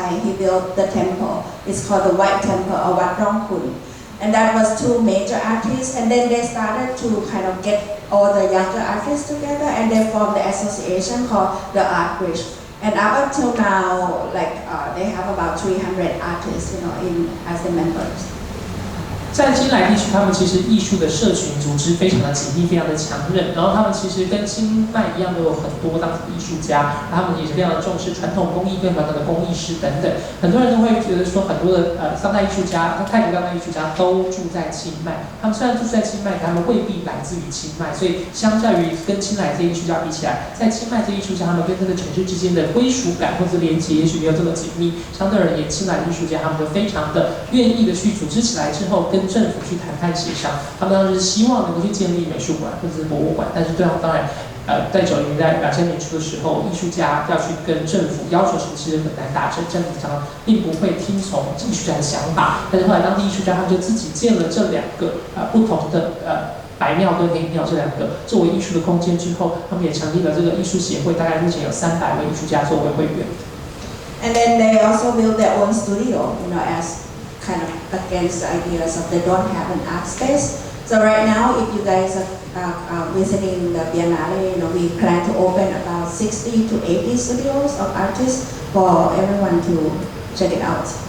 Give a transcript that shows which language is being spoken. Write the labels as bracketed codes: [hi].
[en] He built the temple. It's called the White Temple or Wat Rong Kun. And that was two major artists. And then they started to kind of get all the younger artists together, and they formed the association called the Art Bridge. And up until now, they have about 300 artists, as the members. [zh] 在金莱地区，他们其实艺术的社群组织非常的紧密，非常的强韧。然后他们其实跟清迈一样，都有很多当地的艺术家，他们也是非常的重视传统工艺跟传统的工艺师等等。很多人都会觉得说，很多的当代艺术家，泰国当代艺术家都住在清迈。他们虽然住在清迈，他们未必来自于清迈，所以相较于跟清莱这些艺术家比起来，在清迈这些艺术家，他们跟这个城市之间的归属感或者连结，也许没有这么紧密。相对而言，清莱的艺术家他们就非常的愿意的去组织起来之后，跟政府去谈判协商。他们当时希望能够去建立美术馆或者是博物馆，但是对方当然，在90年代2000年初的时候，艺术家要去跟政府要求什么，其实很难达成，政府常常并不会听从艺术家的想法。但是后来当地艺术家他们就自己建了这两个不同的白庙跟黑庙这两个作为艺术的空间之后，他们也成立了这个艺术协会，大概目前有300位艺术家作为会员。 [en] And then they also built their own studio, as kind of against the ideas of they don't have an art space. So right now, if you guys are visiting the Biennale, we plan to open about 60 to 80 studios of artists for everyone to check it out.